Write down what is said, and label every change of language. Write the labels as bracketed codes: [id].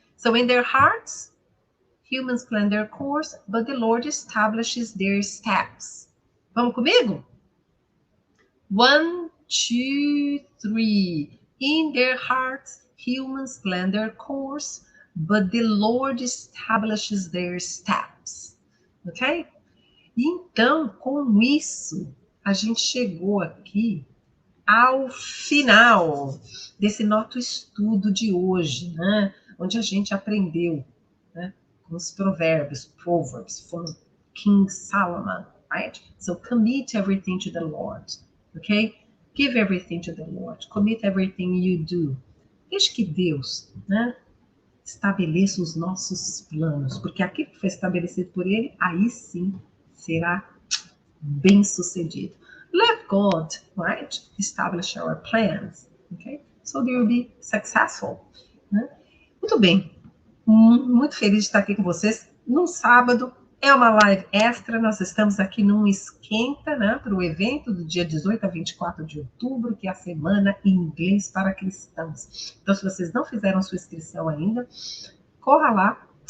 [en] So in their hearts, humans plan their course, but the Lord establishes their steps. [pt] Vamos comigo? [en] 1, 2, 3. In their hearts, humans plan their course, but the Lord establishes their steps. Ok? [pt] Então, com isso, a gente chegou aqui ao final desse nosso estudo de hoje, né? Onde a gente aprendeu, né, com os provérbios, [en] Proverbs, from King Solomon, right? So commit everything to the Lord, ok? Give everything to the Lord. Commit everything you do. [pt] Deixe que Deus, né, estabeleça os nossos planos, porque aquilo que foi estabelecido por Ele, aí sim será bem sucedido. [en] Let God, right, establish our plans, okay? So they will be successful. [pt] Né? Muito bem. Muito feliz de estar aqui com vocês num sábado. É uma live extra. Nós estamos aqui num esquenta, né, para o evento do dia 18 a 24 de outubro, que é a Semana em Inglês para Cristãos. Então, se vocês não fizeram sua inscrição ainda, corra lá,